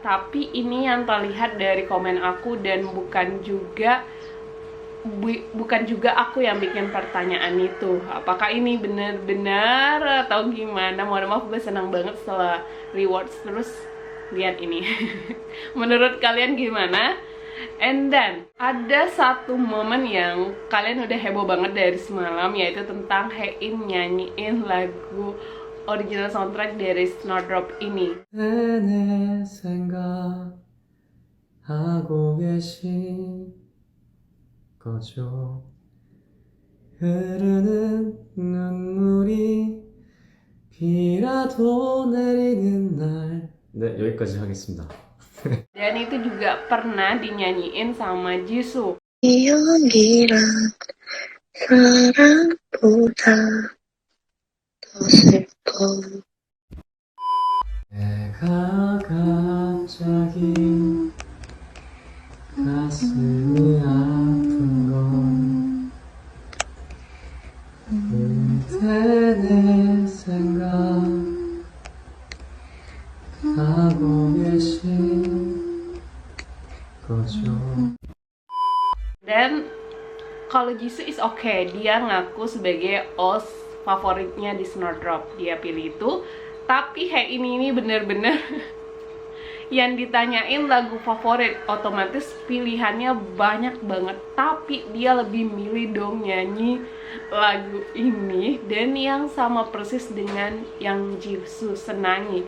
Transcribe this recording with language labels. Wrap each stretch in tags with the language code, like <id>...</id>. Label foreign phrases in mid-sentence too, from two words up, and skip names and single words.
<id>Tapi ini yang terlihat dari komen aku, dan bukan juga aku yang bikin pertanyaan itu. Apakah ini benar-benar atau gimana? Mohon maaf, gue senang banget setelah rewards terus lihat ini. Menurut kalian gimana?</id> <en>And then</en> <id>ada satu momen yang kalian udah heboh banget dari semalam, yaitu tentang Hein nyanyiin lagu</id> <en>original soundtrack</en> <id>dari Snowdrop ini.</id> <ko>하고 계신 거죠. 흐르는 눈물이 비라도 내리는 날. 네, 여기까지 하겠습니다.</ko> <id>Dan itu juga pernah dinyanyiin sama Jisoo.</id> <ko>기억이란 사랑보다 더 슬퍼. 내가 갑자기 가슴이 아픈 건 그대 내 생각 하고 계신 거죠.</ko> <id>Dan kalau Jisoo</id> <en>is okay,</en> <id>dia ngaku sebagai OS favoritnya di Snowdrop, dia pilih itu. Tapi Hein ini bener-bener yang ditanyain lagu favorit, otomatis pilihannya banyak banget, tapi dia lebih milih dong nyanyi lagu ini, dan yang sama persis dengan yang Jisoo senangi.</id>